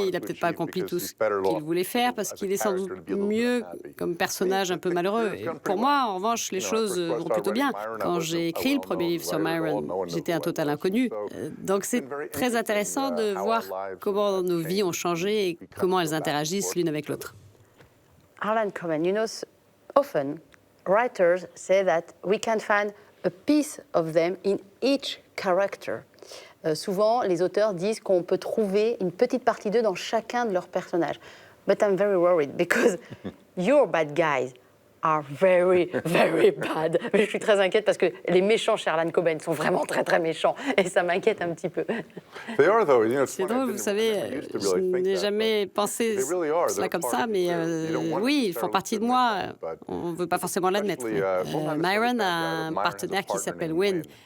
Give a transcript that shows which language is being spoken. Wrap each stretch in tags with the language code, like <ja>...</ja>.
<fr>Il n'a peut-être pas accompli tout ce qu'il voulait faire parce qu'il est sans doute mieux comme personnage un peu malheureux. Et pour moi, en revanche, les choses vont plutôt bien. Quand j'ai écrit le premier livre sur Myron, j'étais un total inconnu. Donc c'est très intéressant de voir comment nos vies ont changé et comment elles interagissent l'une avec l'autre.</fr> <en>Harlan Coben, you know, often writers say that we can find a piece of them in each character.</en> <fr>Souvent, les auteurs disent qu'on peut trouver une petite partie d'eux dans chacun de leurs personnages.</fr> <en>But I'm very worried because your bad guys are very, very bad.</en> <fr>Je suis très inquiète parce que les méchants chez Harlan Coben sont vraiment très, très méchants et ça m'inquiète un petit peu. C'est drôle, vous savez, je n'ai jamais pensé cela comme ça, mais oui, ils font partie de moi. On ne veut pas forcément l'admettre. Myron a un partenaire qui s'appelle Win.</fr>